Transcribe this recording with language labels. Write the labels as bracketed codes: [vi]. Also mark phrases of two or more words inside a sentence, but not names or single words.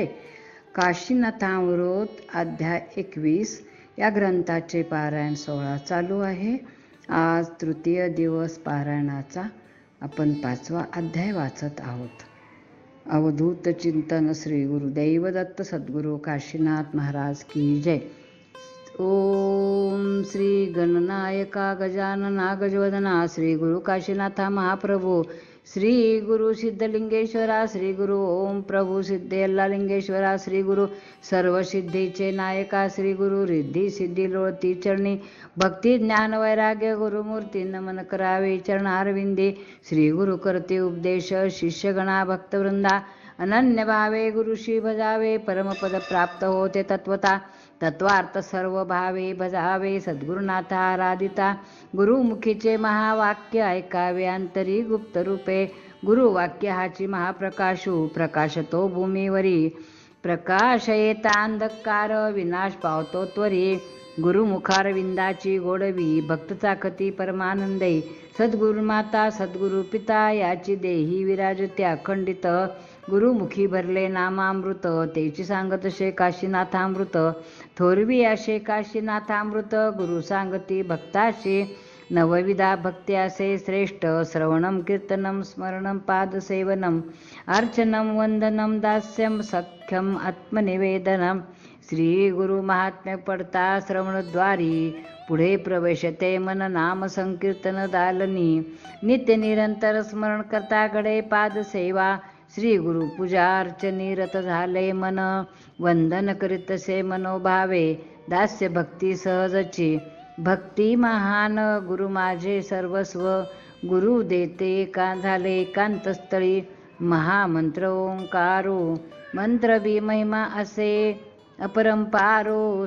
[mr] काशीनाथामृत अध्याय 21 या ग्रंथाचे पारायण 16 चालू आहे. आज तृतीय दिवस पारायणाचा. आपण 5वा अध्याय वाचत आहोत. अवधूत चिंतन श्री गुरुदेव दत्त सद्गुरु काशीनाथ महाराज की जय. ओम श्री गणनायका गजानना गजवदना श्री गुरु काशीनाथा महाप्रभू श्री गुरु सिद्धलिंगेश्वरा श्री गुरु ओम प्रभू सिद्धेल्लालिंगेश्वरा श्री गुरु सर्व सिद्धीचे नायका श्री गुरु रिद्धी सिद्धी लोळती चरणी भक्ती ज्ञान वैराग्य गुरुमूर्ती नमन करावे चरणारविंदे श्री गुरु करते उपदेश शिष्यगणा भक्तवृंदा अनन्य भावे गुरुशी भजावे परमपद प्राप्त होते तत्वता तत्वार्थ सर्व भावे भजावे सद्गुरुनाथा आराधिता गुरुमुखीचे महावाक्य ऐकावे अंतरी गुप्त रूपे गुरुवाक्य हाची महाप्रकाशू प्रकाशतो भूमीवरी प्रकाश येता अंधकार विनाश पावतो त्वरी गुरुमुखार विंदाची गोडवी भक्त चाकती परमानंदे सद्गुरुमाता सद्गुरु पिता याची देही विराजते अखंडित गुरुमुखी भरले नामामृत तेची सांगत शे काशीनाथामृत थोरवी असे काशीनाथामृत गुरु सांगती भक्ताशी नवविधा भक्ती असे श्रेष्ठ [sa] श्रवणम कीर्तनम स्मरणम पादसेवनम अर्चनम वंदनम दास्यम सख्यम आत्मनिवेदनम [mr] श्री गुरु महात्म्य पडता श्रवणद्वारी पुढे प्रवेशते मन नाम संकीर्तन दालनी नित्य निरंतर स्मरण करता कडे पादसेवा श्री गुरु पूजा अर्चनी रत झाले मन वंदन करीतसे मनोभावे दास्य भक्ती सहजची भक्ती महान गुरु माझे सर्वस्व गुरु देते का झाले एकांतस्थळी महामंत्र ओंकारो मंत्र बी महिमा असे अपरंपारो